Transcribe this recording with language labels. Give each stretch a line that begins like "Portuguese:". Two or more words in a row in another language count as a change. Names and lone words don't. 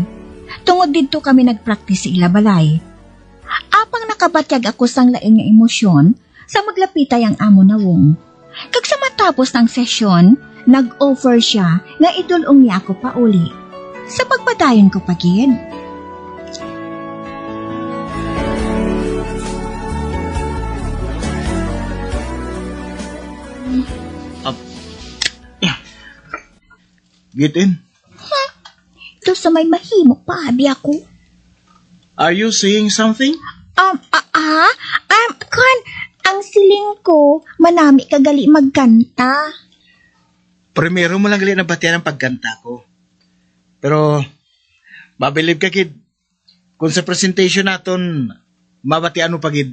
Hiligaynon: Tungod didto kami nagpractice sa ila balay. Apang nakabatyag ako sang lain nga emosyon sa maglapitay ang amo na wong. Kag sa matapos ng sesyon, nag-offer siya nga idulong niya ako pa uli. Sa pagpadayon ko pagid.
English: Get in.
Hiligaynon: Ito sa may mahimo pa, abi ako.
English: Are you saying something?
Hiligaynon: Ang siling ko, manami kagali magkanta. Primero mo lang gali na batian ang pagkanta ko. Pero, mabilib ka, kid. Kung sa presentation naton, mabatian mo pagid.